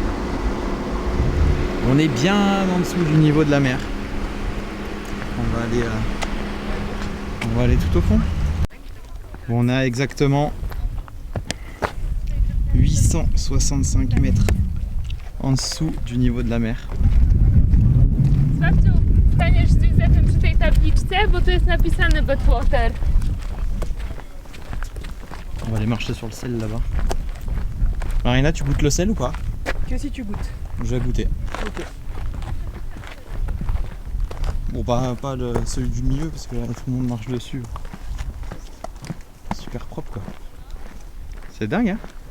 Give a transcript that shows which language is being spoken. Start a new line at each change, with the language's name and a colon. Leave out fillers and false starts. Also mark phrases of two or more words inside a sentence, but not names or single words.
French: On est bien en dessous du niveau de la mer. On va aller tout au fond. Bon, on a exactement 865 mètres en dessous du niveau de la mer.
Polish: Sprawdź, staniesz z Józefem przy tej tabliczce, bo tu jest napisane Badwater.
French: On va aller marcher sur le sel là-bas. Marina, tu goûtes le sel ou pas? Que si tu goûtes. Je vais goûter. Ok. Bon, pas celui du milieu parce que là tout le monde marche dessus. Super propre quoi. C'est dingue hein.